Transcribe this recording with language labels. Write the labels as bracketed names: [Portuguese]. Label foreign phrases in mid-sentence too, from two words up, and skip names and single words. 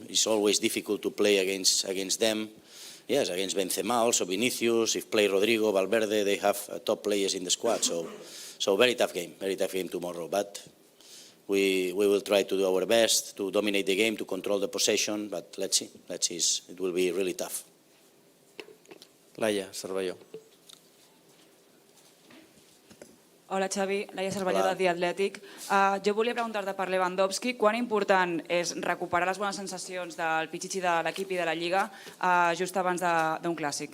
[English] It's always difficult to play against them. Yes, against Benzema, also Vinicius. If play Rodrigo, Valverde, they have top players in the squad. So very tough game tomorrow. But we will try to do our best to dominate the game, to control the possession. But let's see. It will be really tough. [Catalan] Laia, Cervelló. Hola Xavi, Laia Cervelló de The Athletic. Jo volia preguntar-te per Lewandowski, quan important és recuperar les bones sensacions del Pichichi de l'equip i de la Lliga just abans d'un clàssic?